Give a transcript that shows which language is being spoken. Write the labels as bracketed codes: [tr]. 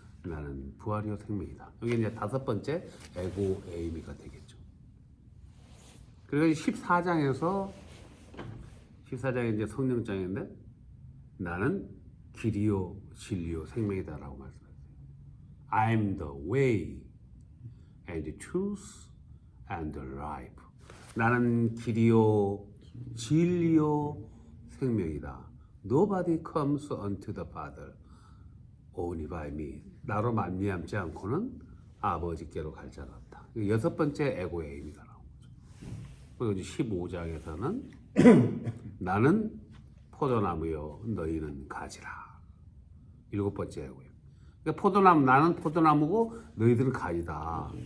[ko] 나는 부활이요 생명이다. 여기 이제 5번째 에고 에이미가 되겠죠. 그리고 14장에 이제 성령장인데 나는 길이요 진리요 생명이다라고 말씀했어요. [en] I'm the way and the truth and the life. [ko] 나는 길이요 진리요 생명이다. [en] Nobody comes unto the Father only by me. [ko] 나로 말미암지 않고는 아버지께로 갈 자가 없다. 6번째 에고의 의미가 나온 거죠. 그리고 이제 15장에서는 나는 포도나무요 너희는 가지라. 7번째 에고예요. 그러니까 포도나무, 나는 포도나무고 너희들은 가지다.